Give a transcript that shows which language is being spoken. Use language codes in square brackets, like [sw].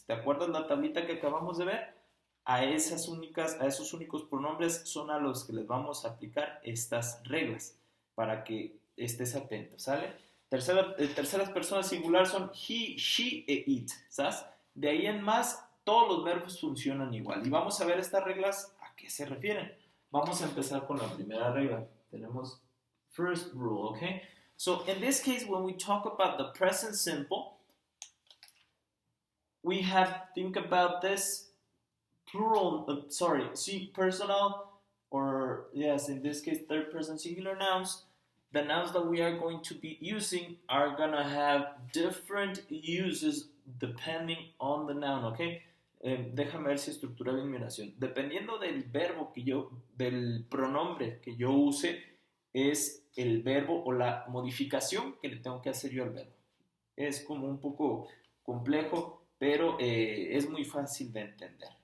[es] ¿Te acuerdas la tablita que acabamos de ver? A esos únicos pronombres son a los que les vamos a aplicar estas reglas para que estés atento, ¿sale? Terceras personas singular son he, she e it, ¿sabes? De ahí en más, todos los verbos funcionan igual. Y vamos a ver estas reglas a qué se refieren. Vamos a empezar con la primera regla. Tenemos [en] first rule, okay? So in this case, when we talk about the present simple, we have think about this plural, personal, or yes, in this case, third person singular nouns. The nouns that we are going to be using are gonna have different uses depending on the noun, okay? [es] Déjame ver si estructuré bien mi oración. Dependiendo del verbo del pronombre que yo use, es el verbo o la modificación que le tengo que hacer yo al verbo. Es como un poco complejo, pero es muy fácil de entender.